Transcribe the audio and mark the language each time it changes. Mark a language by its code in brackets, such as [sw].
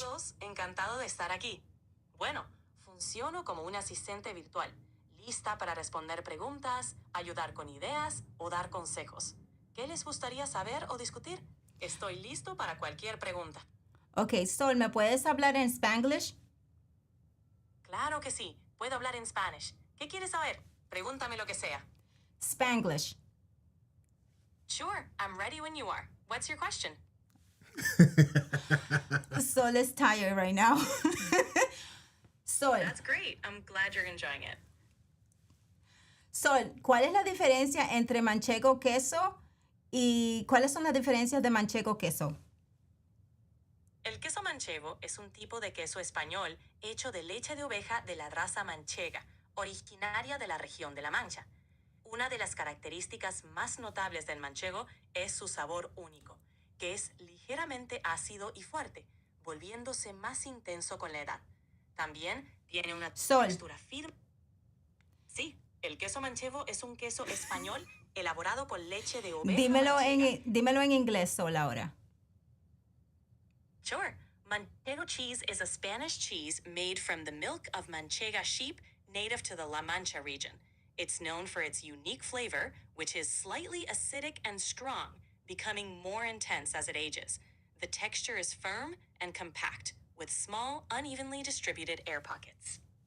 [es] Todos, encantado de estar aquí. Bueno, funciono como un asistente virtual, lista para responder preguntas, ayudar con ideas o dar consejos. ¿Qué les gustaría saber o discutir? Estoy listo para cualquier pregunta. Ok, Sol, ¿me puedes hablar en Spanglish? Claro que sí, puedo hablar en Spanish. ¿Qué quieres saber? Pregúntame lo que sea. [en] Spanglish. Sure, I'm ready when you are. What's your question? Sol is tired right now. Sol, That's great. I'm glad you're enjoying it. [es] Sol, ¿cuál es la diferencia entre manchego queso y cuáles son las diferencias de manchego queso? El queso manchego es un tipo de queso español hecho de leche de oveja de la raza manchega, originaria de la región de La Mancha. Una de las características más notables del manchego es su sabor único, que es ligeramente ácido y fuerte, volviéndose más intenso con la edad. También tiene una textura firme. Sí, el queso manchego es un queso español elaborado con leche de oveja. Dímelo en inglés, Sol, ahora. [en] Sure. Manchego cheese is a Spanish cheese made from the milk of Manchega sheep native to the La Mancha region. It's known for its unique flavor, which is slightly acidic and strong, becoming more intense as it ages. The texture is firm and compact, with small, unevenly distributed air pockets.